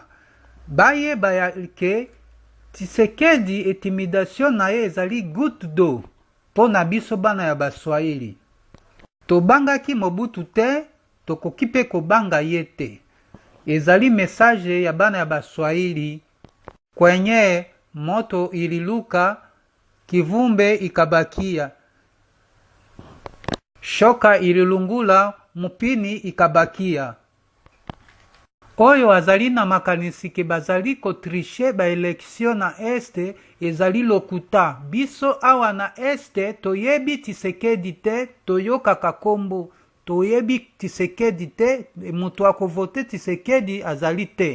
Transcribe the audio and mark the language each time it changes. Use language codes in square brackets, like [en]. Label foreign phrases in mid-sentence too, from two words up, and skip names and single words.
[ln] Bayeba ya ke Tshisekedi intimidation na ye ezali [fr] goutte d'eau [ln] po na biso bana ya baswahili. Tobangaki Mobutu te, tokoki pe kobanga ye te. Ezali message ya bana ya baswahili. [sw] Kwenye moto ililuka, kivumbe ikabakia. Shoka ililungula, mupini ikabakia. [ln] Oyo azali na makanisi ke bazali kotriche ba eleksyon na este ezali lokuta. Biso awa na este toyebi Tshisekedi te, toyokaka kombo. Toyebi Tshisekedi te, mutu akovote Tshisekedi azali te.